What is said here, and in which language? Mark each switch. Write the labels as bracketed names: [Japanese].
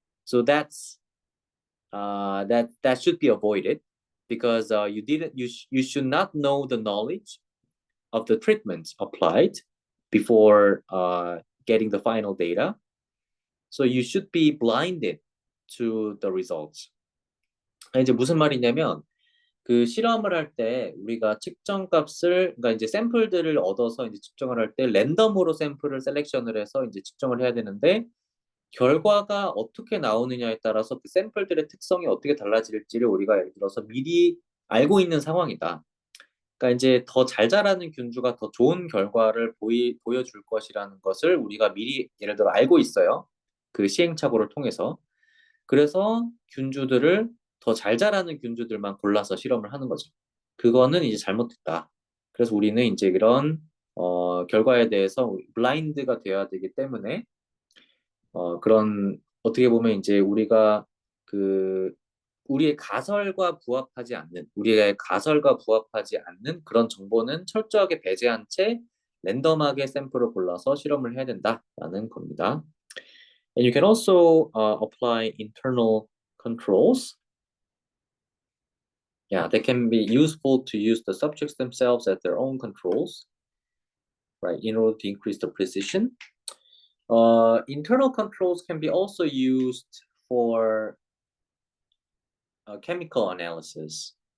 [English] So that's that should be avoided, because you should not know the knowledge of the treatments applied before getting the final data. So you should be blinded to the results. [Korean] 이제 무슨 말이냐면, 그 실험을 할 때 우리가 측정값을, 그러니까 이제 샘플들을 얻어서 이제 측정을 할 때 랜덤으로 샘플을 셀렉션을 해서 이제 측정을 해야 되는데, 결과가 어떻게 나오느냐에 따라서 그 샘플들의 특성이 어떻게 달라질지를 우리가 예를 들어서 미리 알고 있는 상황이다. 그러니까 이제 더 잘 자라는 균주가 더 좋은 결과를 보여줄 것이라는 것을 우리가 미리 예를 들어 알고 있어요. 그 시행착오를 통해서. 그래서 균주들을 더 잘 자라는 균주들만 골라서 실험을 하는 거죠. 그거는 이제 잘못됐다. 그래서 우리는 이제 그런 결과에 대해서 블라인드가 되어야 되기 때문에 그런, 어떻게 보면 이제 우리가 우리의 가설과 부합하지 않는 그런 정보는 철저하게 배제한 채 랜덤하게 샘플을 골라서 실험을 해야 된다라는 겁니다. [English] And you can also apply internal controls. Yeah, they can be useful to use the subjects themselves as their own controls, right, in order to increase the precision. Internal controls can be also used for chemical analysis.